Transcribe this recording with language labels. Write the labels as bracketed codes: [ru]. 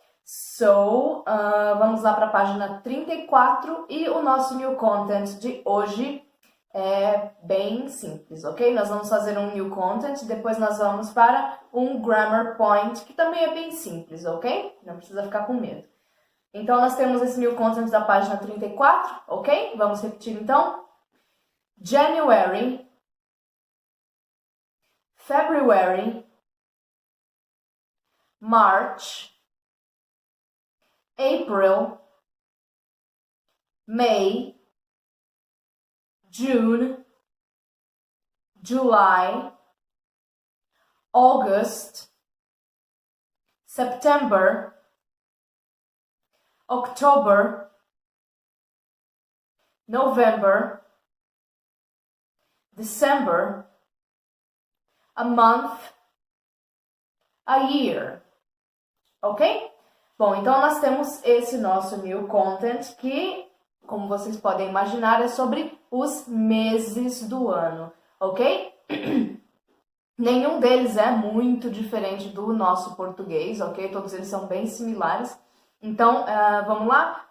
[pt] So, vamos lá para a página 34 e o nosso new content de hoje é bem simples, ok? Nós vamos fazer um new content, depois nós vamos para um grammar point, que também é bem simples, ok? Não precisa ficar com medo. Então, nós temos esse new content da página 34, ok? Vamos repetir então. [en] January, February, March, April, May, June, July, August, September, October, November, December, a month, a year, ok? [pt] Bom, então nós temos esse nosso new content que, como vocês podem imaginar, é sobre os meses do ano, ok? Nenhum deles é muito diferente do nosso português, ok? Todos eles são bem similares. Então, vamos lá?